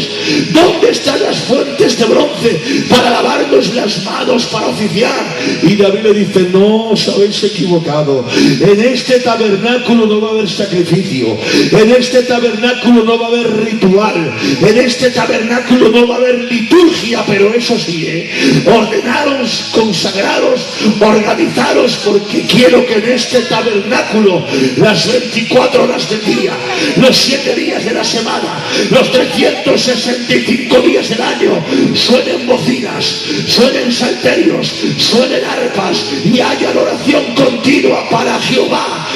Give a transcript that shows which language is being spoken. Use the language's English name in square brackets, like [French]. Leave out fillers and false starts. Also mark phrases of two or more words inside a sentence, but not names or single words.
[Spanish] ¿Dónde están las fuentes de bronce para lavarnos las manos, para oficiar? Y David le dice: no, os habéis equivocado. En este tabernáculo no va a haber sacrificio, en este tabernáculo no va a haber ritual, en este tabernáculo no va a haber liturgia, pero eso sí, ordenaros, consagraros, organizaros, porque quiero que en este tabernáculo las 24 horas del día, los 7 días de la semana, los 365 días del año, suenen bocinas, suenen salterios, suenen arpas, y haya adoración continua para Jehová.